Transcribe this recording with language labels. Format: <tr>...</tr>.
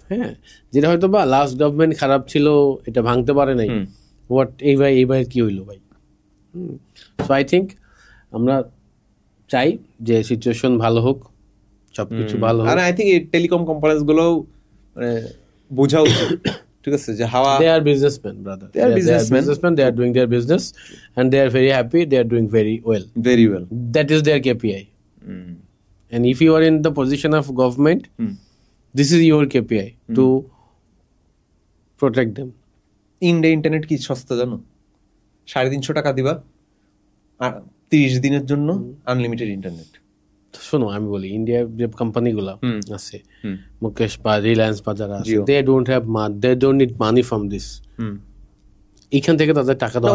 <bn>হ্যাঁ, যেটা হয়তো বা লাস্ট গভর্নমেন্ট খারাপ ছিল, এটা ভাঙতে পারে নাই, হোয়াট এইবার কি হইলো ভাই। সো আই থিঙ্ক আমরা চাই যে সিচুয়েশন ভালো হোক, সবকিছু ভালো হোক। আর আই থিঙ্ক এই টেলিকম কোম্পানিজ গুলো মানে বোঝা উচিত, ঠিক আছে, যে হাওয়া,</bn> <en>they are businessmen brother, they are businessmen, they are doing their business and they are very happy, they are doing very well, that is their KPI. And if you are in the position of government, this is your KPI to protect them.</en> <bn>India internet কি সস্তা জানো, 350 টাকা দিবা 30 দিনের জন্য unlimited internet. শোনো আমি বলি, ইন্ডিয়ার যে কোম্পানিগুলো আছে, মুকেশ বা রিলায়েন্স বা যারা আছে,</bn> <en>they don't have money, they don't need money from this,</en> <bn>এখান থেকে তাদের টাকা দাও,</bn>